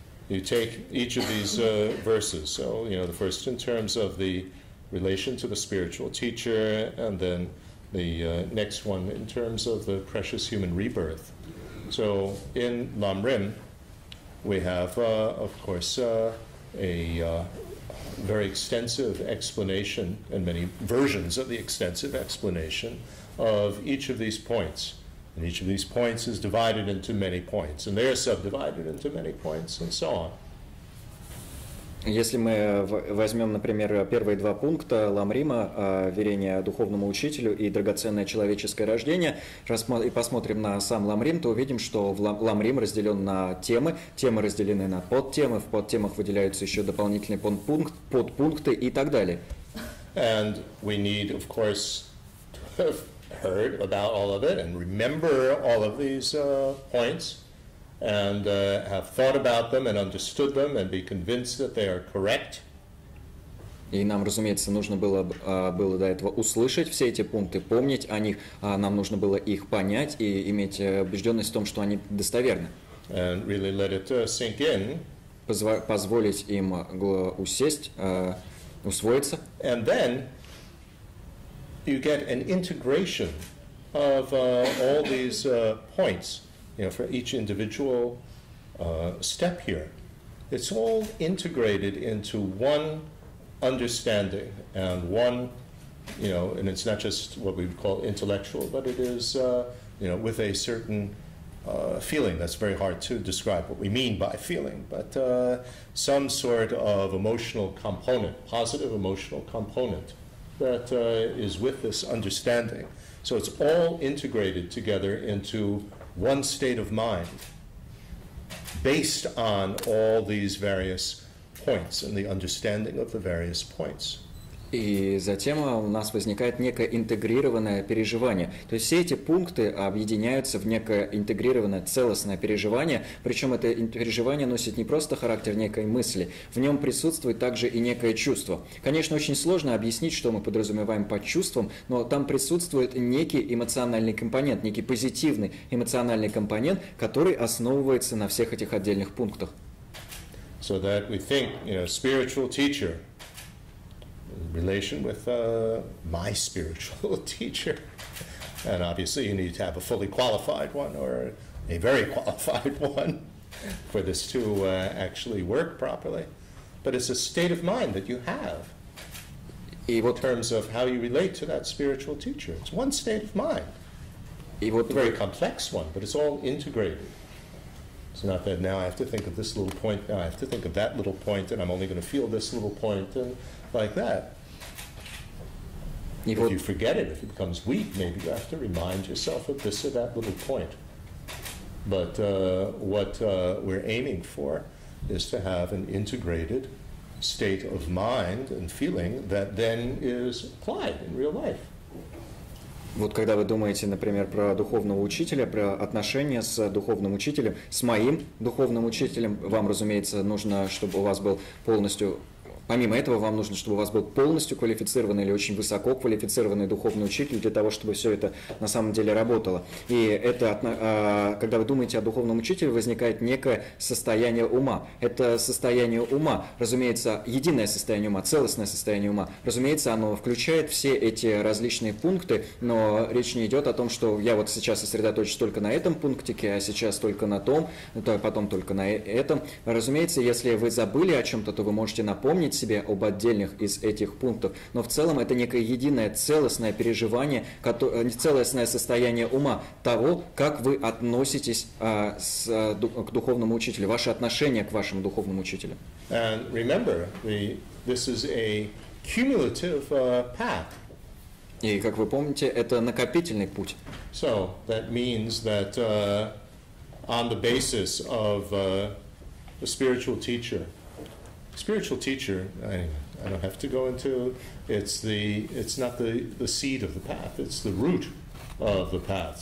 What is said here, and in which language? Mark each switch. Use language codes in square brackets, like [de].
[en] You take each of these verses, so the first in terms of the relation to the spiritual teacher, and then the next one in terms of the precious human rebirth. So in lam-rim, we have, of course, a very extensive explanation, and many versions of the extensive explanation of each of these points. And each of these points is divided into many points, and they are subdivided into many points, and so on. [ru] Если мы возьмем, например, первые два пункта lam-рима, верение духовному учителю и драгоценное человеческое рождение, и посмотрим на сам lam-рим, то увидим, что lam-рим разделен на темы, темы разделены на подтемы, в подтемах выделяются еще дополнительные подпункты и так далее. [en] And we need, of course, to have heard about all of it and remember all of these points. And have thought about them and understood them and be convinced that they are correct. [ru] И нам, разумеется, нужно было до этого услышать все эти пункты, помнить о них, нам нужно было их понять и иметь убежденность в том, что они достоверны. [en] And really let it sink in. [ru] Позволить им усесть, усвоиться. [en] And then you get an integration of all these points. For each individual step here. It's all integrated into one understanding and one, and it's not just what we would call intellectual, but it is, with a certain feeling. That's very hard to describe what we mean by feeling, but some sort of emotional component, positive emotional component that is with this understanding. So it's all integrated together into one state of mind based on all these various points and the understanding of the various points. [ru] И затем у нас возникает некое интегрированное переживание. То есть все эти пункты объединяются в некое интегрированное целостное переживание, причем это переживание носит не просто характер некой мысли, в нем присутствует также и некое чувство. Конечно, очень сложно объяснить, что мы подразумеваем под чувством, но там присутствует некий эмоциональный компонент, некий позитивный эмоциональный компонент, который основывается на всех этих отдельных пунктах. [en] So that we think, spiritual teacher, relation with my spiritual teacher. And obviously you need to have a fully qualified one or a very qualified one for this to actually work properly. But it's a state of mind that you have in terms of how you relate to that spiritual teacher. It's one state of mind. It's a very complex one, but it's all integrated. It's not that now I have to think of this little point, now I have to think of that little point, and I'm only going to feel this little point, and like that. If you forget it, if it becomes weak, maybe you have to remind yourself of this or that little point. But what we're aiming for is to have an integrated state of mind and feeling that then is applied in real life. [ru] Вот когда вы думаете, например, про духовного учителя, про отношения с духовным учителем, с моим духовным учителем, вам, разумеется, нужно, чтобы у вас был полностью... Помимо этого, вам нужно, чтобы у вас был полностью квалифицированный или очень высоко квалифицированный духовный учитель для того, чтобы все это на самом деле работало. И это, когда вы думаете о духовном учителе, возникает некое состояние ума. Это состояние ума, разумеется, единое состояние ума, целостное состояние ума. Разумеется, оно включает все эти различные пункты, но речь не идет о том, что я вот сейчас сосредоточусь только на этом пунктике, а сейчас только на том, потом только на этом. Разумеется, если вы забыли о чем-то, то вы можете напомнить себе об отдельных из этих пунктов, но в целом это некое единое целостное переживание, целостное состояние ума того, как вы относитесь к духовному учителю, ваше отношение к вашему духовному учителю. [en] And remember, this is a cumulative path. [ru] И, как вы помните, это накопительный путь. [en] So that means that on the basis of the spiritual teacher, I don't have to go into, it's not the seed of the path, it's the root of the path.